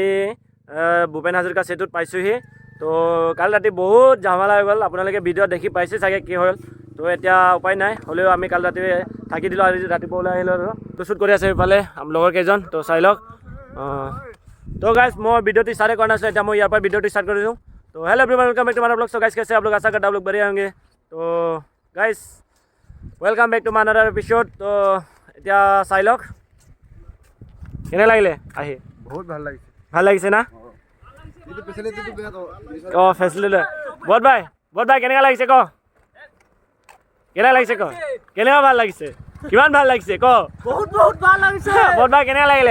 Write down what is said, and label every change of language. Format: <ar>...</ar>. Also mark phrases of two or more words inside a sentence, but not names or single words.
<as>ভূপেন হাজৰিকা সেতুত পাইছোঁহি তো কালি ৰাতি বহুত ঝামেলা হৈ গ'ল আপোনালোকে ভিডিঅ'ত দেখি পাইছে চাগে কি হ'ল তো এতিয়া উপায় নাই হ'লেও আমি কালি ৰাতি থাকি দিলোঁ আজি ৰাতিপুৱা ওলাই আহিলোঁ আৰু শ্বুট কৰি আছে এইফালে লগৰ কেইজন তো চাই লওক তো গাইজ মই ভিডিঅ'টো ষ্টাৰ্ট কৰা নাছিলোঁ এতিয়া মই ইয়াৰ পৰা ভিডিঅ'টো ষ্টাৰ্ট কৰিছোঁ तो</as> <en>hello everyone welcome back to my blog</en> <hi>सो गाइस कैसे आप लोग आशा करता हूं आप लोग बढ़िया होंगे तो गाइस</hi> <en>welcome back to my another episode</en> <as>तो এতিয়া চাই লওক কেনে লাগিলে আহি বহুত ভাল লাগিছে ভাল লাগিছে না কিন্তু ফেসিলিটিটো বেয়া ক ফেসিলিটি বহুত ভাই কেনেকা লাগিছে ক কেনে লাগিছে ক কেনেকা ভাল লাগিছে কিমান ভাল লাগিছে ক বহুত ভাল লাগিছে বহুত ভাই কেনে লাগিলে</as>